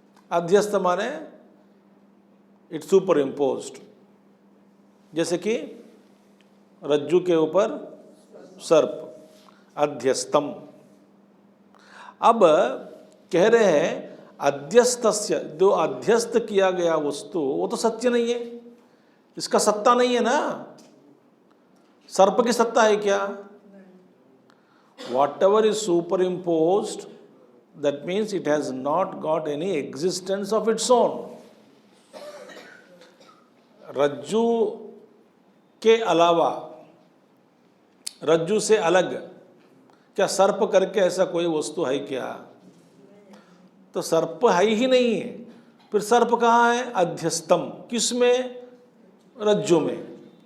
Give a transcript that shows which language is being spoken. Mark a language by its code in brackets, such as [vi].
[hi] अध्यस्त माने [en] it's superimposed, [hi] जैसे कि रज्जु के ऊपर सर्प, अध्यस्तम। अब कह रहे हैं अध्यस्तस्य, जो अध्यस्त किया गया वस्तु वो तो सत्य नहीं है, इसका सत्ता नहीं है ना। सर्प की सत्ता है क्या? [en] Whatever is superimposed, that means it has not got any existence of its own. [hi] रज्जु के अलावा, रज्जु से अलग क्या सर्प करके ऐसा कोई वस्तु है क्या? तो सर्प है ही नहीं है। फिर सर्प कहाँ है? अध्यस्तम। किसमें? रज्जु में।